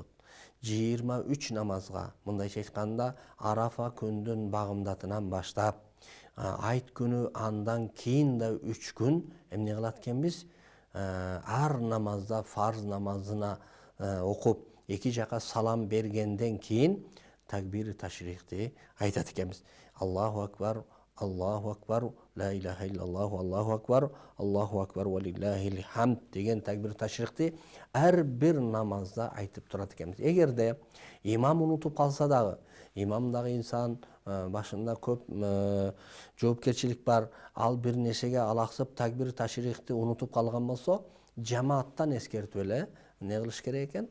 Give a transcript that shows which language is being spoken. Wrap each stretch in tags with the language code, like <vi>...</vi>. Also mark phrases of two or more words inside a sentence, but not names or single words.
<ky>23 намазга, мындайча айтканда, Арафа күндүн багымдатынан баштап, айт күнү андан кийин да 3 күн эмне кылат экенбиз? Ар намазда фарз намазына окуп, эки жака салам бергенден кийин такбир ташрихти айтат экенбиз.</ky> <ar>الله أكبر الله أكبر لا إله إلا الله الله أكبر الله أكبر ولله الحمد</ar> <ky>деген такбир ташрихти ар бир намазда айтып турат экенбиз. Эгерде имам унутуп калса дагы, имам дагы инсан, башында көп жоопкерчилик бар, ал бир нерсеге алаксып такбир ташрихти унутуп калган болсо, жамааттан эскертип эле эмне кылыш керек экен?</ky>